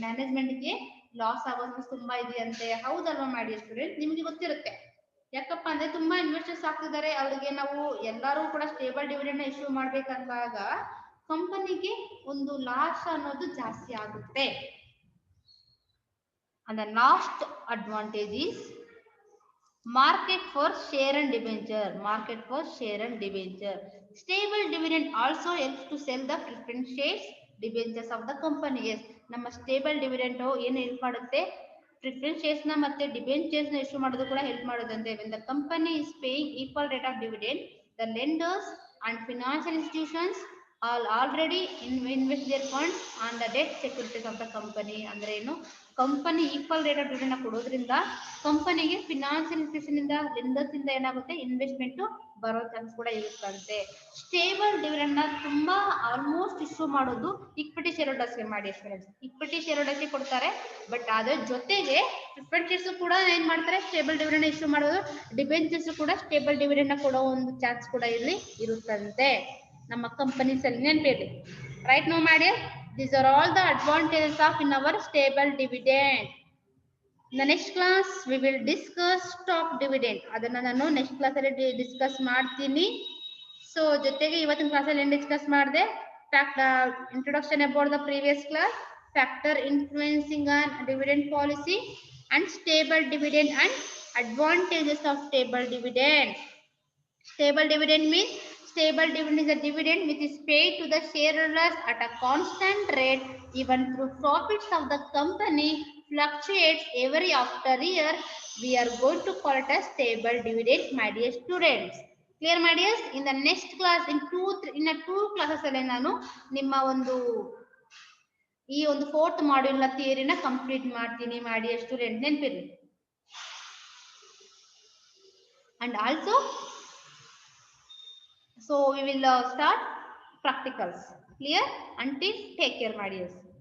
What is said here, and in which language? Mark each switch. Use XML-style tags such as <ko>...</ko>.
<kn>ಮ್ಯಾನೇಜ್ಮೆಂಟ್ಗೆ loss ಆಗೋದು ತುಂಬಾ ಇದೆಯಂತೆ. ಹೌದಲ್ವಾ ಮಾಡಿ ಸ್ಟೂಡೆಂಟ್, ನಿಮ್ಗೆ ಗೊತ್ತಿರುತ್ತೆ. ಯಾಕಪ್ಪ ಅಂದ್ರೆ ತುಂಬಾ ಇನ್ವೆಸ್ಟರ್ಸ್ ಆಗ್ತಿದ್ದಾರೆ, ಅವ್ರಿಗೆ ನಾವು ಎಲ್ಲರೂ ಕೂಡ ಸ್ಟೇಬಲ್ ಡಿವಿಡೆಂಡ್ ನ ಇಶ್ಯೂ ಮಾಡ್ಬೇಕಂದಾಗ ಕಂಪನಿಗೆ ಒಂದು ಲಾಸ್ ಅನ್ನೋದು ಜಾಸ್ತಿ ಆಗುತ್ತೆ.</kn> <en>And the last advantage is market for share and debenture. Market for share and debenture. Stable dividend also helps to sell the preference shares, debentures of the company.</en> <kn>Yes, ನಮ್ಮ stable dividend ಏನು help ಮಾಡುತ್ತೆ, preference shares ನ ಮತ್ತೆ debentures ನ issue ಮಾಡೋದು ಕೂಡ help ಮಾಡೋದಂತೆ.</kn> <en>when the company is paying equal rate of dividend, the lenders and financial institutions all already invest their funds on the debt securities of the company.</en> <kn>ಅಂದ್ರೆ ಏನು, company equal rate of dividend ನ ಕೊಡೋದ್ರಿಂದ ಕಂಪನಿಗೆ financial institution ಇಂದ, lenders ಇಂದ ಏನಾಗುತ್ತೆ, investment ಬರೋ chance ಕೂಡ ಇರುತ್ತಂತೆ. ಸ್ಟೇಬಲ್ ಡಿವಿಡೆಂಡ್ ನ ತುಂಬಾ ಆಲ್ಮೋಸ್ಟ್ ಇಶ್ಯೂ ಮಾಡೋದು ಇಕ್ವಿಟಿ ಶೇರ್ ಹೋಲ್ಡರ್ಸ್ ಗೆ. ಮಾಡಿ ಫ್ರೆಂಡ್ಸ್, ಇಕ್ವಿಟಿ ಶೇರ್ ಹೋಲ್ಡರ್ಸ್ ಗೆ ಕೊಡ್ತಾರೆ. ಬಟ್ ಅದ್ರ ಜೊತೆಗೆ ಪ್ರಿಫರೆನ್ಸ್ ಶೇರ್ಸ್ ಕೂಡ ಏನ್ ಮಾಡ್ತಾರೆ, ಸ್ಟೇಬಲ್ ಡಿವಿಡೆಂಡ್ ಇಶ್ಯೂ ಮಾಡೋದು. ಡಿಬೆಂಚರ್ಸ್ ಕೂಡ ಸ್ಟೇಬಲ್ ಡಿವಿಡೆಂಡ್ ನ ಕೊಡೋ ಒಂದು ಚಾನ್ಸ್ ಕೂಡ ಇಲ್ಲಿ ಇರುತ್ತಂತೆ ನಮ್ಮ ಕಂಪನೀಸ್ ಅಲ್ಲಿ. ನೆನಪಿರಲಿ.</kn> <en>Write note ಮಾಡಿ, these are all the advantages of in our stable dividend. In the next class we will discuss stock dividend.</en> <kn>ಅದನ್ನ ನಾನು ನೆಕ್ಸ್ಟ್ ಕ್ಲಾಸ್ ಅಲ್ಲಿ ಡಿಸ್ಕಸ್ ಮಾಡ್ತೀನಿ. ಸೊ ಜೊತೆಗೆ ಇವತ್ತಿನ ಕ್ಲಾಸ್ ಅಲ್ಲಿ ಏನ್ ಡಿಸ್ಕಸ್ ಮಾಡಿದೆ,</kn> <en>Introduction about the previous class, factor influencing on dividend policy and stable dividend and advantages of stable dividend. Stable dividend means, stable dividend is a dividend which is paid to the shareholders at a constant rate even through profits of the company fluctuates every after year. We are going to call it a stable dividend, my dear students. Clear my dears? In the next class, in two classes</en> <kn>ಅಲ್ಲಿ ನಾನು ನಿಮ್ಮ ಒಂದು ಈ ಒಂದು 4th module ನ ಥಿಯರಿನ complete ಮಾಡ್ತೀನಿ. ಮಾಡಿ student ನೆನಪಿರಲಿ.</kn> <en>And also, so we will start practicals. Clear? Until take care, my dears.</en>